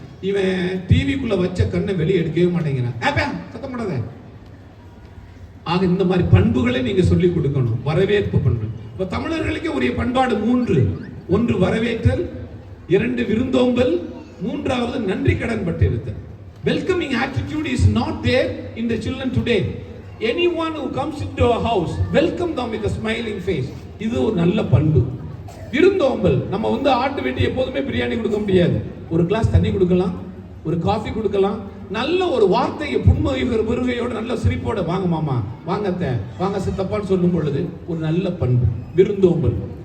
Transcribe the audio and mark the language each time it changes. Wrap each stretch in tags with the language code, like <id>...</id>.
<ta>இவன் டிவிக்குள்ள வச்ச கண்ணை வெளியே எடுக்கவே மாட்டேங்கிறான். சத்தம் பண்ணாத. ஆக இந்த மாதிரி பண்புகளை நீங்க சொல்லி கொடுக்கணும். வரவேற்பு பண்பு. இப்ப தமிழர்களுக்கு உரிய பண்பாடு 3. 1 வரவேற்றல், 2 விருந்தோம்பல், 3வது நன்றி கடன் பட்டிருத்தல்.</ta> <en>Welcoming attitude is not there in the children today. Anyone who comes into our house, welcome them with a smiling face.</en> <ta>இது ஒரு நல்ல பண்பு. விருந்தோம்பல், நம்ம ஆட்டு வெட்டி எப்போதுமே பிரியாணி கொடுக்க முடியாது. ஒரு கிளாஸ் தண்ணி கொடுக்கலாம், ஒரு காஃபி கொடுக்கலாம். நல்ல ஒரு வார்த்தையை புன்முறுகையோட நல்ல சிரிப்போட வாங்க மாமா, வாங்க அத்தை, வாங்க சித்தப்பான்னு சொல்லும் பொழுது ஒரு நல்ல பண்பு விருந்தோம்பல்.</ta>